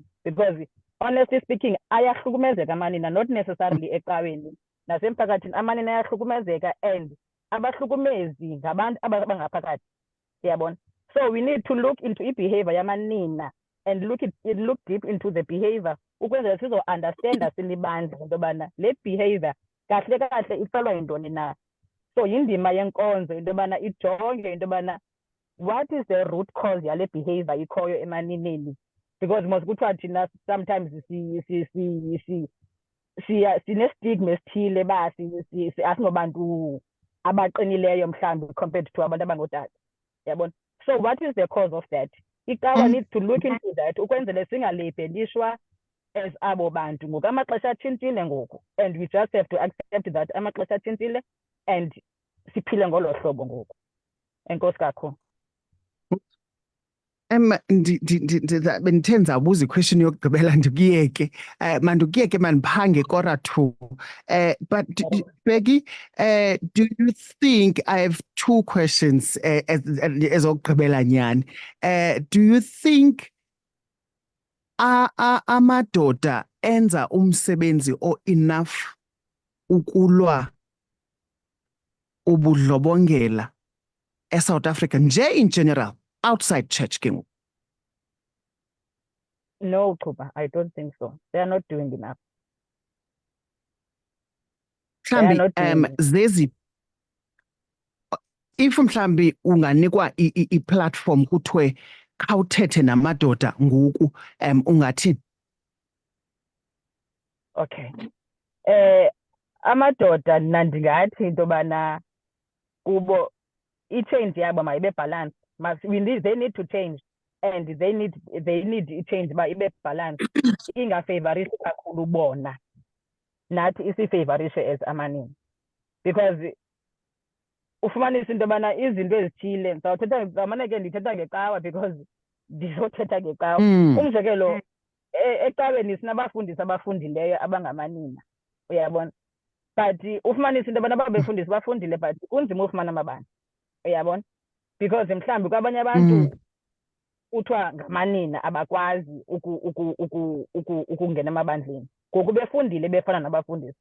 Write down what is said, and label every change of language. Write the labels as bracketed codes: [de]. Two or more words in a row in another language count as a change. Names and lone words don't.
[en] Because honestly speaking, [xh] ayahlukumezeka amanina, [en] not necessarily [xh] ecaweni, nasemphakathini amanina ayahlukumezeka, and abahlukumezi ngabantu abangaphakathi, yabona. [en] So we need to look into [xh] i-behavior yamanina [en] and look deep into the behavior [xh] ukwenzela sizo-understanda silibandla into yobana le behavior kahle kahle ifelwa yintoni na. So yindima yenkonzo into yobana ijonge into yobana [en] what is the root cause [xh] yale behavior ikhoyo emanineni. Because mos kuthiwa thina sometimes sine-stigma esithile ba asinobantu abaqinileyo mhlawumbi [en] compared to [xh] abantu abangootata, yabona. [en] So what is the cause of that? Icawa needs to look into that [xh] ukwenzele singalabelishwa [en] as [xh] abo bantu. Ngoku amaxesha atshintshile ngoku, [en] and we just have to accept that [xh] amaxesha atshintshile [en] and [xh] siphile ngolo hlobo ngoku. Enkosi kakhulu. Bendithe ndizawubuza iquestion yokugqibela ndikuyeke. Mandikuyeke mandiphange kora 2. [en] But Becky, do you think, I have 2 questions [xh] ezokugqibela nyani. [en] Do you think [xh] amadoda enza umsebenzi enough ukulwa ubudlobongela eSouth Africa nje [en] in general, outside church [xh] ke ngoku? [en] No, Chuba, I don't think so. They are not doing enough. They are [xh] Mhlambi [en] not doing enough. [xh] zezi if mhlambi unganikwa i-platform kuthiwe khawuthethe namadoda ngoku ungathini? [en] Okay. [xh] Amadoda mna ndingathi into yobana kubo i-change yabo mayibe balance. [en] They need to change, and they need [xh] i-change uba ibe [en] balance. [xh] Ingafavorishe kakhulu bona, nathi isifavorishe as amanina. Because ufumanisa into yobana izinto ezithile ndizawumane ke ndithetha ngecawa because ndizothetha ngecawa. Umzekelo, ecaweni sinabafundisi abafundileyo abangamanina, uyabona, but ufumanisa into yobana babefundisi bafundile but kunzima ufumana amabandla, uyabona, because mhlawumbi kwabanye abantu kuthiwa ngamanina abakwazi ukungena emabandleni ngoku befundile befana nabafundisi.